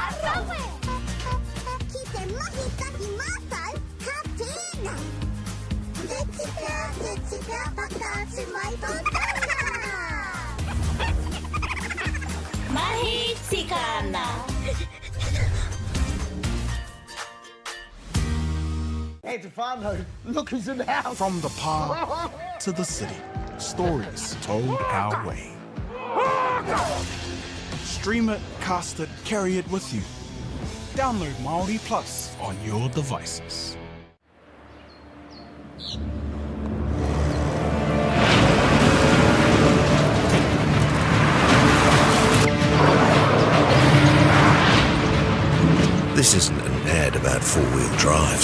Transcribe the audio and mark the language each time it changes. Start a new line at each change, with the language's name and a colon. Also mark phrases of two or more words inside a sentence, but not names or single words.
Māori: Ki te mahi taki Mahi tikana.
English: Hey, Tefano, look who's in the house. From the park to the city, stories told our way. Stream it, cast it, carry it with you. Download Māori Plus on your devices. This isn't an ad about four-wheel drives.